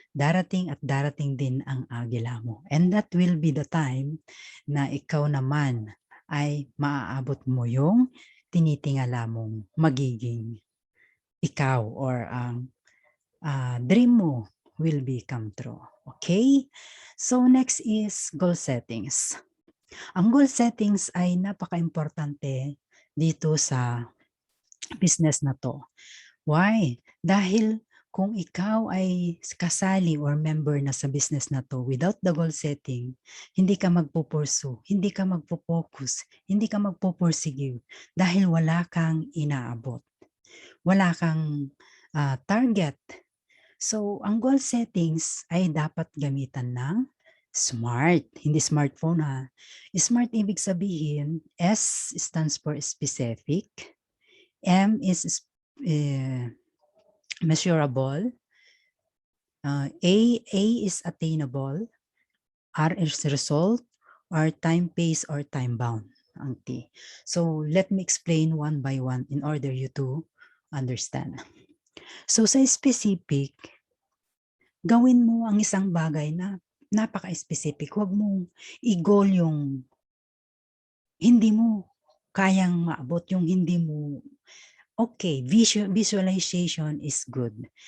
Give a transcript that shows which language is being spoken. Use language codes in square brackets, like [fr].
[tl] Darating at darating din ang agila mo. [en] And that will be the time [tl] na ikaw naman ay maaabot mo yung tinitingala mong magiging ikaw or ang dream mo [en] will become true. [tl] Okay? [en] So next is goal settings. [tl] Ang goal settings ay napaka-importante dito sa business na to. Why? Dahil kung ikaw ay kasali or member na sa business na to [en] without the goal setting, [tl] hindi ka magpupursu, hindi ka magpo-focus, hindi ka magpupursige dahil wala kang inaabot. Wala kang target. So, ang goal settings ay dapat gamitan ng SMART. Hindi smartphone ha. [en] SMART [tl] ibig sabihin, [en] S stands for specific, M is measurable, A is attainable, R is result, or time pace or time bound ang T. So, let me explain one by one in order you to understand. [tl] So sa specific, gawin mo ang isang bagay na napaka-specific. Huwag mong i-goal yung hindi mo kayang maabot, yung hindi mo, okay, [en] visualization is good.